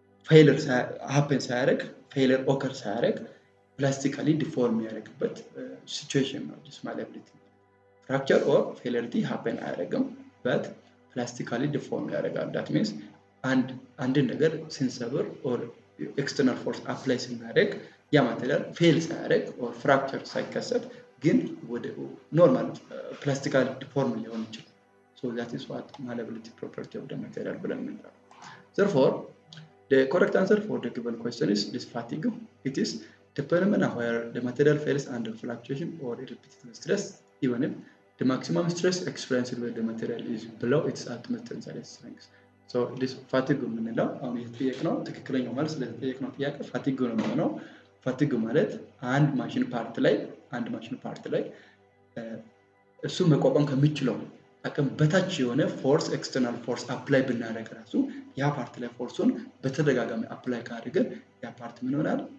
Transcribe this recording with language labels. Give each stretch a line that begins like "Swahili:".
Amharic: ፌለር happen ሳያደርግ ፌለር ኦከር ሳያደርግ ፕላስቲካሊ ዲፎርም የሚያደርግበት ሲቹዌሽን ነው this malleability. fracture or failure happen አያደርግም but ፕላስቲካሊ ዲፎርም ያደርጋል። that means አንድ ነገር ስንሰብር or external force apply ስናደርግ ያ ማቴሪያል ፌል ሳያደርግ or fracture ሳይከሰት ግን ወደ ኖርማል ፕላስቲካሊ ዲፎርም ሊሆን ይችላል። so that is what malleability property of the material ብለን እንጠራለን።
English: therefore the correct answer for the given question is this fatigue. It is the phenomena where the material fails under fluctuation or repetitive stress, even if the maximum stress experienced by the material is below its ultimate tensile strength.
Amharic: So this fatigue የምንለው አሁን የተጠየቅነው ትክክለኛው መልስ ለተጠየቅነው ጥያቄ fatigue ነው የሚሆነው። fatigue ማለት አንድ ማሽን ፓርት ላይ እሱ መቋቋም ከሚችለው አቅም በታች የሆነ ፎርስ ኤክስተርናል ፎርስ አፕላይ ብናደርግ ራሱ ያ ፓርት ላይ ፎርሱን በተደጋጋሚ አፕላይ ካደረገ ያ ፓርት ምን ይሆናል?